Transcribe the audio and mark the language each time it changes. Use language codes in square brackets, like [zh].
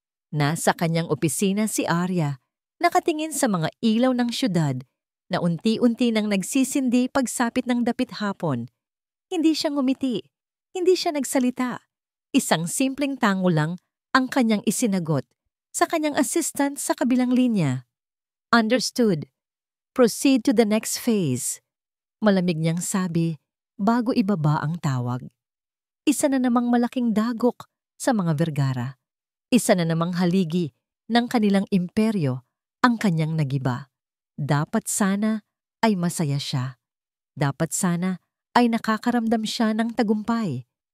[tl] Nasa kanyang opisina si Arya, nakatingin sa mga ilaw ng syudad na unti-unti nang nagsisindi pagsapit ng dapit hapon. Hindi siya ngumiti, hindi siya nagsalita. Isang simpleng tango lang ang kanyang isinagot sa kanyang assistant sa kabilang linya. [en] Understood. Proceed to the next phase. [tl] Malamig niyang sabi bago ibaba ang tawag. Isa na namang malaking dagok sa mga Vergara. Isa na namang haligi ng kanilang imperyo ang kanyang nagiba. Dapat sana ay masaya siya. Dapat sana ay nakakaramdam siya ng tagumpay.